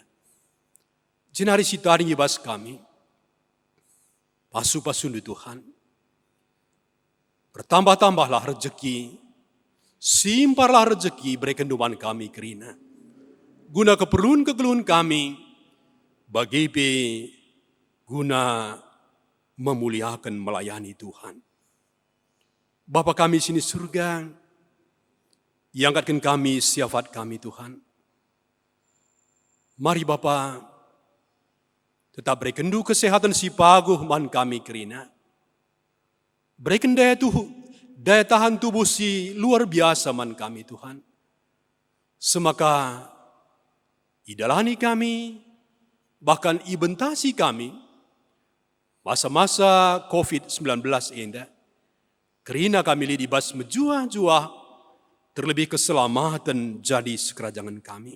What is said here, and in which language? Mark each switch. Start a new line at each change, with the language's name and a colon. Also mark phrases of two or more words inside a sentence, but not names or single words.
Batak Karo: Jenari sitari ibas kami, pasu pasundu Tuhan.
Indonesian: Bertambah-tambahlah rezeki, simparlah rezeki berikan
Batak Karo: duman kami kerina.
Indonesian: Guna keperluan kami, bagi pe guna memuliakan melayani Tuhan.
Batak Karo: Bapa kami sini surga, yang angkatkan kami, siafat kami Tuhan. Mari Bapa, tetap berikan du kesehatan si paguh man kami kerina.
Indonesian: Berikan daya tahan tubuh si luar biasa
Batak Karo: man kami
Indonesian: Tuhan.
Batak Karo: Semaka idalani kami, bahkan ibentasi kami, masa-masa COVID-19 enda, kerina kami lidibas menjuah-juah, terlebih keselamatan jadi sekerajangan kami.